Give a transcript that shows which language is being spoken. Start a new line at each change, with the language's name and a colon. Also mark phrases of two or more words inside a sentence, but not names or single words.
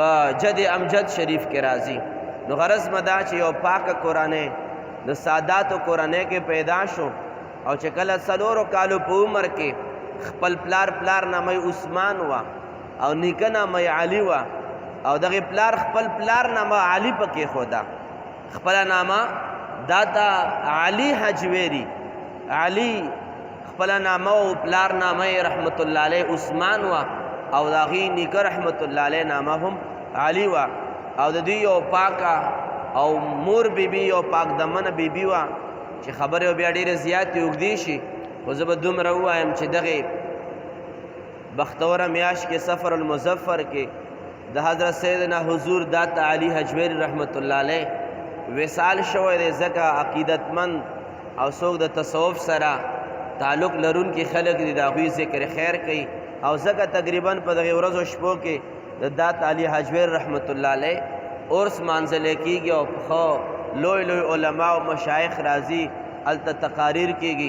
Pashto: جد امجد شریف کې راځي نو غرض مدا چې یو پاک قرآن د سادات قرآن کې پیدا شو او چې کله 4 کالو په عمر کې خپل پلار نامه عثمان وا او نیکه نامه علی وا او دغه خپل پلار نامه علی پکې خدا خپل نامه داتا علی حجویری علی خپل نامه او پلار نامه
Arabic: رحمت الله علیه
Pashto: عثمان وا او دغه نیکه
Arabic: رحمت الله علیه
Pashto: نامه هم علی وا او د دې یو پاکه او مور بیبي او پاک دمنه بیبي وا چې خبره بیا ډیره زیاتې اوږدې شي خو زه به دومره ووایم چې دغه بختوره میاشت کې سفر المظفر کې د حضرت سیدنا حضور داتا علی حجویری
Arabic: رحمت الله علیه
Pashto: وصال شوی دی ځکه عقیدتمند او څوک د تصوف سره تعلق لرونکي خلک دي د هغوی ذکر خیر کوي او ځکه تقریبا په دغې ورځو شپو کې د داتا علی حجویری
Arabic: رحمت الله علیه
Pashto: عرس مانځلی کېږي او پخوا لوی علما او مشایخ راځي هلته تقاریر کېږي